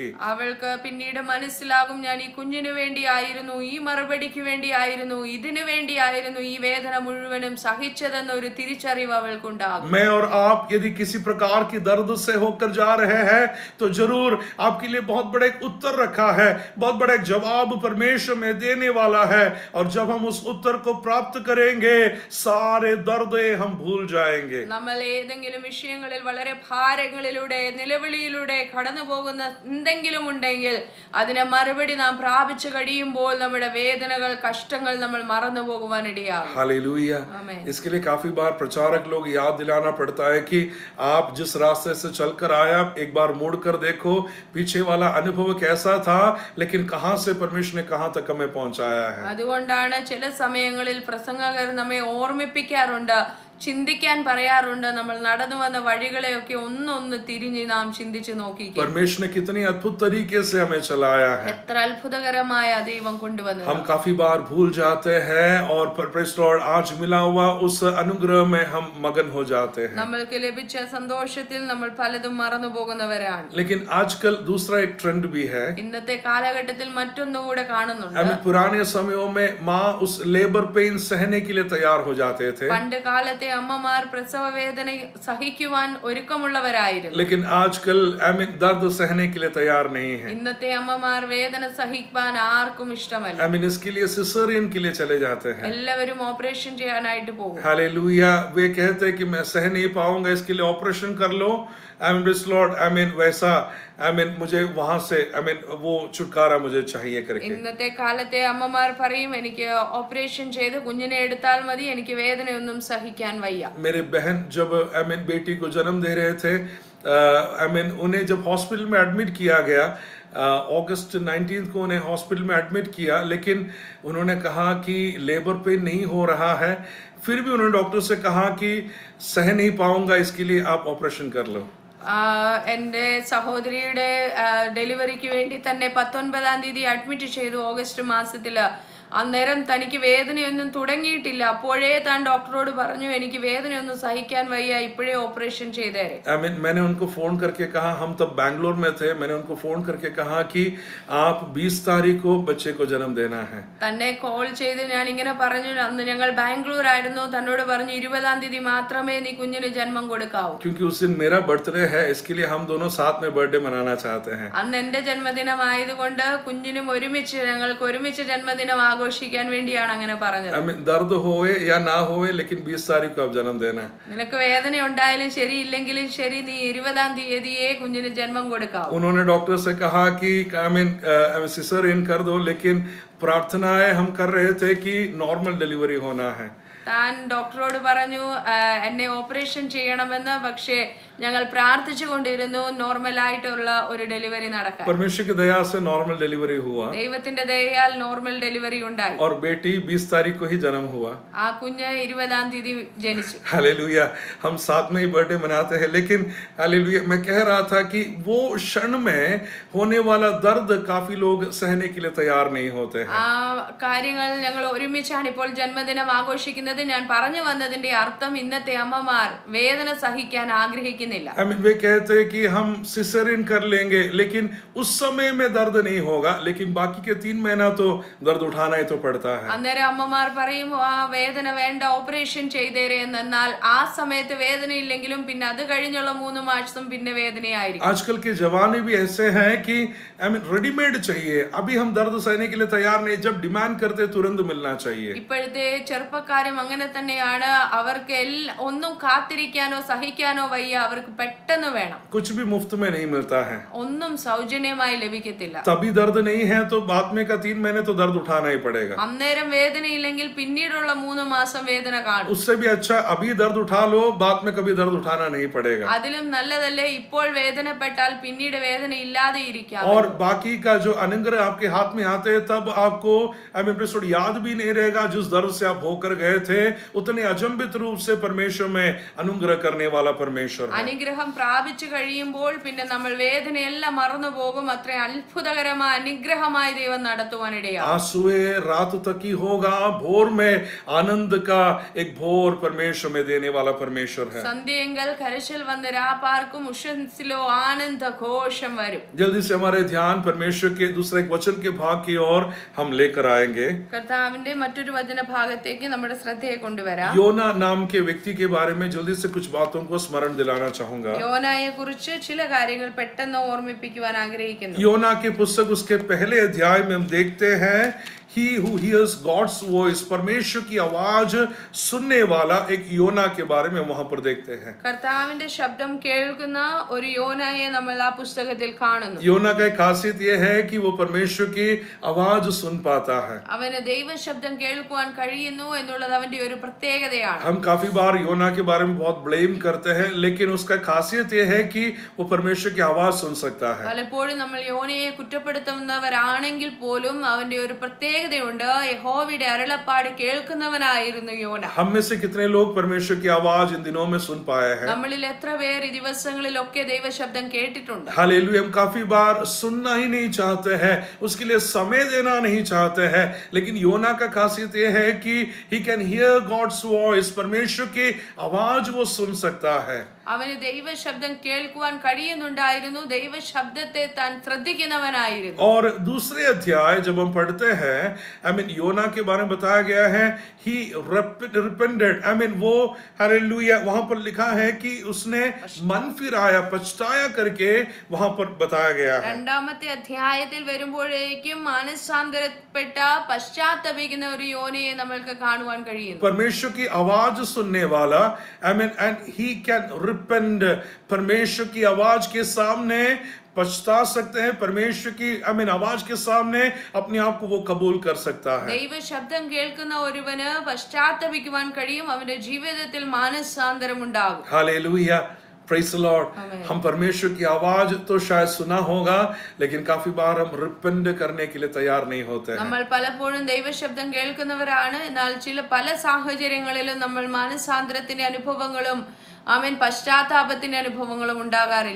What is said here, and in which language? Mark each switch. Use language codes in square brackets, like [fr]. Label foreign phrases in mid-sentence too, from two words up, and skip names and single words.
[ml] അവൾക്ക് പിന്നീട് മനസ്സിലാകും, ഞാൻ ഈ കുഞ്ഞിനു വേണ്ടിയായിരുന്നു, ഈ മറുപടിക്ക് വേണ്ടിയായിരുന്നു, ഇതിനു വേണ്ടിയായിരുന്നു ഈ വേദന മുഴുവനും സഹിച്ചതെന്ന ഒരു തിരിച്ചറിവ് അവൾക്കുണ്ടാകും. [hi] मैं और आप यदि किसी प्रकार की दर्द से होकर जा रहे हैं, तो जरूर आपके लिए बहुत बड़ा एक उत्तर रखा है, बहुत बड़ा एक जवाब परमेश्वर में देने वाला है। और जब हम उस उत्तर को प्राप्त करेंगे, सारे दर्द हम भूल जाएंगे। [ml] നമ്മൾ ഏതെങ്കിലും വിഷയങ്ങളിൽ വളരെ ഭാരങ്ങളിലൂടെ നിലവിളിയിലൂടെ കടന്നു പോകുന്ന എന്തെങ്കിലും ഉണ്ടെങ്കിൽ അതിനെ മറുപടി നാം പ്രാപിച്ചു കഴിയുമ്പോൾ നമ്മുടെ വേദനകൾ, കഷ്ടങ്ങൾ നമ്മൾ മറന്നു പോകുവാൻ ഇടയാകും. [hi] हालेलुया। इसके लिए काफी बार प्रचारक लोग याद दिलाना पड़ता है कि आप जिस रास्ते से चलकर आया, एक बार मुड़कर देखो पीछे वाला अनुभव कैसा था, लेकिन कहां से परमेश्वर ने कहां तक हमें पहुंचाया है। [ml] അതുകൊണ്ടാണ് ചില സമയങ്ങളിൽ പ്രസംഗകർ നമ്മെ ഓർമ്മിപ്പിക്കാറുണ്ട്, ചിന്തിക്കാൻ പറയാറുണ്ട്, നമ്മൾ നടന്നു വന്ന വഴികളെയൊക്കെ ഒന്നൊന്ന് തിരിഞ്ഞ് നാം ചിന്തിച്ചു നോക്കിക്കുക. [hi] परमेश्वर ने कितनी अद्भुत तरीके से हमें चलाया है। [ml] എത്ര അത്ഭുതകരമായ ദൈവം കൊണ്ടുവന്നത്. [hi] हम काफी बार भूल जाते हैं और परमेश्वर आज मिला हुआ उस अनुग्रह में हम मगन हो जाते हैं। [ml] നമ്മൾക്ക് ലഭിച്ച സന്തോഷത്തിൽ നമ്മൾ പലതും മറന്നു പോകുന്നവരാണ്. [hi] लेकिन आजकल दूसरा एक ट्रेंड भी है। [ml] ഇന്നത്തെ കാലഘട്ടത്തിൽ മറ്റൊന്നുകൂടെ കാണുന്നുണ്ട്. [hi] पुराने समयों में माँ उस [en] labor pain [hi] सहने के लिए तैयार हो जाते थे। [ml] പണ്ട് കാലത്തെ അന്നത്തെ അമ്മമാർ പ്രസവ വേദന സഹിക്കുവാൻ ഒരുക്കമുള്ളവരായിരുന്നു. [hi] लेकिन आजकल दर्द सहने के लिए तैयार नहीं है. [ml] ഇന്നത്തെ അമ്മമാർ വേദന സഹിക്കാൻ ആർക്കും ഇഷ്ടമല്ല. [hi] इसके लिए सिसेरियन के लिए चले जाते हैं. [ml] എല്ലാവരും ഓപ്പറേഷൻ ചെയ്യാനായിട്ട് പോകും. [hi] हालेलुया. वे कहते हैं कि मैं सह नहीं पाऊंगा, इसके लिए ऑपरेशन कर लो. लॉर्ड वैसा मुझे वहां से वो छुटकारा मुझे चाहिए करके. [ml] ഇന്നത്തെ കാലത്തെ അമ്മമാർ പറയും എനിക്ക് ഓപ്പറേഷൻ ചെയ്ത് കുഞ്ഞിനെ എടുത്താൽ മതി, എനിക്ക് വേദനയൊന്നും സഹിക്കാൻ വയ്യ. [hi] मेरे बहन जब बेटी को जन्म दे रहे थे, उन्हें जब हॉस्पिटल में एडमिट किया गया, अगस्त 19 को उन्हें हॉस्पिटल में एडमिट किया, लेकिन उन्होंने कहा कि [en] labor pain [hi] नहीं हो रहा है. फिर भी उन्होंने डॉक्टर से कहा कि सह नहीं पाऊंगा, इसके लिए आप ऑपरेशन कर लो. [ml] എന്റെ സഹോദരിയുടെ ഡെലിവറിക്ക് വേണ്ടി തന്നെ 19-ാം തീയതി അഡ്മിറ്റ് ചെയ്തു ഓഗസ്റ്റ് മാസത്തില്. അന്നേരം തനിക്ക് വേദനയൊന്നും തുടങ്ങിയിട്ടില്ല. അപ്പോഴേ താൻ ഡോക്ടറോട് പറഞ്ഞു എനിക്ക് വേദനയൊന്നും സഹിക്കാൻ വയ്യ, ഇപ്പോഴേ ഓപ്പറേഷൻ ചെയ്തേരെ. [hi] मैंने उनको फोन करके कहा, हम तब बैंगलोर में थे, मैंने उनको फोन करके कहा कि आप 20 तारीख को बच्चे को जन्म देना है. [ml] തന്നെ കോൾ ചെയ്ത് ഞാൻ ഇങ്ങനെ പറഞ്ഞു, അന്ന് ഞങ്ങൾ ബാംഗ്ലൂർ ആയിരുന്നു, തന്നോട് പറഞ്ഞു 20-ാം തീയതി മാത്രമേ നീ കുഞ്ഞിന് ജന്മം കൊടുക്കാവൂ. [hi] क्योंकि उस दिन मेरा बर्थडे है, इसके लिए हम दोनों साथ में बर्थडे मनाना चाहते हैं. [ml] അന്ന് എന്റെ ജന്മദിനമായതുകൊണ്ട് കുഞ്ഞിനും ഞങ്ങൾക്ക് ഒരുമിച്ച് ജന്മദിനം ആഘോഷിക്കാൻ വേണ്ടിയാണ് അങ്ങനെ പറഞ്ഞത്. [hi] दर्द होए या ना होए, लेकिन 20 तारीख को आप जन्म देना. [ml] നിനക്ക് വേദന ഉണ്ടായാലും ശരി ഇല്ലെങ്കിലും ശരി നീ 20-ാം തീയതിയെ കുഞ്ഞിന് ജന്മം കൊടുക്കാവൂ. [hi] उन्होंने डॉक्टर से कहा कि सिसेरियन कर दो, लेकिन प्रार्थनाएं हम कर रहे थे कि [en] normal delivery [hi] होना है. [ml] താൻ ഡോക്ടറോട് പറഞ്ഞു എന്നെ ഓപ്പറേഷൻ ചെയ്യണമെന്ന്, പക്ഷേ ഞങ്ങൾ പ്രാർത്ഥിച്ചു കൊണ്ടിരുന്നു നോർമൽ ആയിട്ടുള്ള ഒരു ഡെലിവറി നടക്കാൻ. [hi] परमेश्वर की दया से [en] normal delivery [hi] हुआ [ml] ദൈവത്തിന്റെ ദയയാൽ [en] normal delivery [ml] ഉണ്ടായി. [hi] और बेटी 20 तारीख को ही जन्म हुआ. [ml] ആ കുഞ്ഞ് 20-ാം തീയതി ജനിച്ചു. [hi] हालेलुया. हम साथ में ही बर्थडे मनाते हैं, लेकिन हालेलुया, मैं कह रहा था कि वो क्षण में होने वाला दर्द काफी लोग सहने के लिए तैयार नहीं होते हैं. [ml] ആ കാര്യങ്ങൾ ഞങ്ങൾ ഒരുമിച്ചാണ് ഇപ്പോൾ ജന്മദിനം ആഘോഷിക്കുന്നത്. ഞാൻ പറഞ്ഞു വന്നതിന്റെ അർത്ഥം ഇന്നത്തെ അമ്മമാർ വേദന സഹിക്കാൻ ആഗ്രഹിക്കുന്നില്ല. [hi] वे कहते हैं कि हम सिसेरियन कर लेंगे, लेकिन उस समय में दर्द नहीं होगा, लेकिन बाकी के 3 महीना तो दर्द उठाना ही तो पड़ता है. [ml] അന്നേരം അമ്മമാർ പറയും ആ വേദന വേണ്ട, ഓപ്പറേഷൻ ചെയ്തേരെ. എന്നാൽ ആ സമയത്ത് വേദന ഇല്ലെങ്കിലും പിന്നെ അത് കഴിഞ്ഞുള്ള 3 മാസം പിന്നെ വേദനയായിരിക്കും. [hi] आजकल के जवाने भी ऐसे हैं कि रेडीमेड चाहिए, अभी हम दर्द सहने के लिए तैयार नहीं, जब डिमांड करते तुरंत मिलना चाहिए. [ml] ഇപ്പോഴത്തെ ചെറുപ്പക്കാരും അങ്ങനെ തന്നെയാണ്. അവർക്ക് ഒന്നും കാത്തിരിക്കാനോ സഹിക്കാനോ വയ്യ, അവർക്ക് പെട്ടെന്ന് വേണം. [hi] कुछ भी मुफ्त में नहीं मिलता है. [ml] ഒന്നും സൗജന്യമായി ലഭിക്കത്തില്ല. [hi] तभी दर्द नहीं है तो बाद में का 3 महीने तो दर्द उठाना ही पड़ेगा. [ml] അന്നേരം വേദനയില്ലെങ്കിൽ പിന്നീടുള്ള 3 മാസം വേദന കാണും. [hi] उससे भी अच्छा अभी दर्द उठा लो, बाद में कभी दर्द उठाना नहीं पड़ेगा. [ml] അതിലും നല്ലതല്ലേ ഇപ്പോൾ വേദനപ്പെട്ടാൽ പിന്നീട് വേദന ഇല്ലാതെ ഇരിക്കാം. [hi] और बाकी का जो अनुग्रह आपके हाथ में आते हैं, तब आपको याद भी नहीं रहेगा जिस दर्द से आप होकर गए थे. उतने अचंभित रूप से परमेश्वर में अनुग्रह करने वाला परमेश्वर है. [ml] അനുഗ്രഹം പ്രാപിച്ചു കഴിയുമ്പോൾ പിന്നെ നമ്മൾ വേദനയെല്ലാം മറന്നു പോകും. അത്ര അത്ഭുതകരമായ അനുഗ്രഹമായി ദൈവം നടത്തുവാനിടയാകും. [hi] आंसुए रात तक ही होगा, भोर में आनंद का एक भोर परमेश्वर में देने वाला परमेश्वर है. [ml] സന്ധ്യയെങ്കിൽ കരച്ചിൽ വന്ന് രാപ്പാർക്കും ഉഷസ്സിലോ ആനന്ദ ഘോഷം വരും. [hi] जल्दी से हमारे ध्यान परमेश्वर के दूसरे एक वचन के भाग की ओर हम लेकर आएंगे. [ml] കർത്താവിന്റെ മറ്റൊരു വചന ഭാഗത്തേക്ക് നമ്മുടെ ശ്രദ്ധയെ കൊണ്ടുവരാം. [hi] योना नाम के व्यक्ति के बारे में जल्दी से कुछ बातों को स्मरण दिलाना चाहूंगा. [ml] യോനായെ കുറിച്ച് ചില കാര്യങ്ങൾ പെട്ടെന്ന് ഓർമ്മിപ്പിക്കുവാൻ ആഗ്രഹിക്കുന്നു. [hi] योना की पुस्तक उसके पहले अध्याय में हम देखते हैं [en] He who hears God's voice, [hi] परमेश्वर की आवाज सुनने वाला एक योना के बारे में वहां पर देखते हैं. [ml] കർത്താവിന്റെ ശബ്ദം കേൾക്കുന്ന ഒരു യോനായെ നമ്മൾ ആ പുസ്തകത്തിൽ കാണുന്നു. [hi] योना का एक खासियत यह है कि वो परमेश्वर की आवाज सुन पाता है. [ml] അവന് ദൈവ ശബ്ദം കേൾക്കുവാൻ കഴിയുന്നു എന്നുള്ളത് അവന്റെ ഒരു പ്രത്യേകതയാണ്. [hi] हम काफी बार योना के बारे में बहुत ब्लेम करते हैं, लेकिन उसका खासियत यह है कि वो परमेश्वर की आवाज सुन सकता है. [ml] പലപ്പോഴും നമ്മൾ യോനയെ കുറ്റപ്പെടുത്തുന്നവരാണെങ്കിൽ പോലും അവന്റെ ഒരു പ്രത്യേകതയുണ്ട്. യഹോവയുടെ അരുളപ്പാട് കേൾക്കുന്നവനായിരുന്നു യോന. [hi] हम में से कितने लोग परमेश्वर की आवाज इन दिनों में सुन पाए हैं? [ml] നമ്മളിൽ എത്ര പേർ ഈ ദിവസങ്ങളിലൊക്കെ ദൈവശബ്ദം കേട്ടിട്ടുണ്ട്? [hi] हालेलुया. हम काफी बार सुनना ही नहीं चाहते हैं, उसके लिए समय देना नहीं चाहते हैं, लेकिन योना का खासियत यह है कि [en] he can hear God's voice, [hi] परमेश्वर की आवाज वो सुन सकता है. [ml] അവന് ദൈവശബ്ദം കേൾക്കുവാൻ കഴിയുന്നുണ്ടായിരുന്നു, ദൈവശബ്ദത്തെ താൻ ശ്രദ്ധിക്കുന്നവനായിരുന്നു. [hi] और दूसरे अध्याय जब हम पढ़ते हैं, योना के बारे में बताया गया है, [en] he repented, [hi] वो हालेलुया वहां पर लिखा है कि उसने मन फिराया, पछताया करके वहां पर बताया गया है. [ml] രണ്ടാമത്തെ അധ്യായത്തിൽ വരുമ്പോഴേക്കും മാനസാന്തരപ്പെട്ട പശ്ചാത്തപിക്കുന്ന ഒരു യോനയെ നമ്മൾക്ക് കാണുവാൻ കഴിയുന്നു. [hi] परमेश्वर की आवाज सुनने वाला, [en] and he can repent. [hi] परमेश्वर की आवाज के सामने पछता सकते हैं, परमेश्वर की आवाज के सामने अपने आप को वो कबूल कर सकता है. [ml] ദൈവശബ്ദം കേൾക്കുന്ന ഒരുവന് പശ്ചാത്തപിക്കുവാൻ കഴിയും, അവന്റെ ജീവിതത്തിൽ മാനസാന്തരം ഉണ്ടാകും. [hi] हालेलुया, [en] Praise the Lord. [hi] हम परमेश्वर की आवाज तो शायद सुना होगा, लेकिन काफी बार हम रिपेंट करने के लिए तैयार नहीं होते हैं. [ml] നമ്മൾ പലപ്പോഴും ദൈവശബ്ദം കേൾക്കുന്നവരാണ്, എന്നാൽ പല സാഹചര്യങ്ങളിലും നമ്മൾ മാനസാന്തരത്തിന്റെ അനുഭവങ്ങളും പശ്ചാത്താപത്തിന്റെ അനുഭവങ്ങളും ഉണ്ടാകാറില്ല.